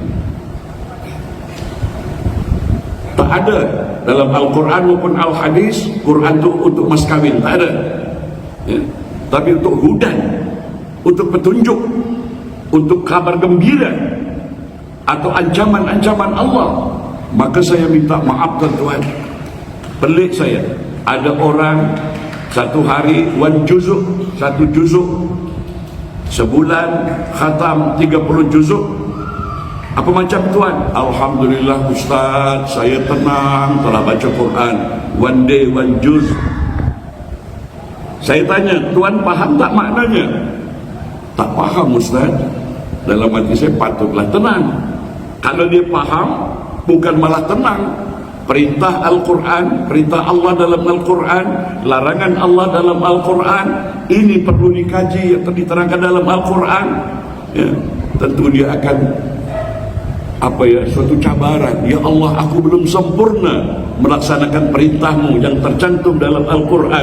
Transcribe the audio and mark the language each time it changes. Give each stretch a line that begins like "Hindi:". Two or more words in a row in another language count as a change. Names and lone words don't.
Malay: Tak ada dalam Al-Quran maupun Al-Hadis Quran itu untuk mas kawin, tak ada, ya. Tapi untuk hudan, untuk petunjuk, untuk kabar gembira atau ancaman-ancaman Allah. Maka saya minta maaf, tuan-tuan, pelik saya, ada orang satu hari satu juzuk, sebulan khatam 30 juzuk, Apa macam tuan? Alhamdulillah Ustaz, saya tenang telah baca Quran.
English: One day, one juz.
Malay: Saya tanya, tuan faham tak maknanya? Tak faham Ustaz. Dalam hati saya, patutlah tenang. Kalau dia faham, bukan malah tenang. Perintah Al-Quran, perintah Allah dalam Al-Quran, larangan Allah dalam Al-Quran, ini perlu dikaji yang diterangkan dalam Al-Quran. Ya, tentu dia akan suatu cabaran. Ya Allah, aku belum sempurna melaksanakan perintahmu yang tercantum dalam Al-Quran.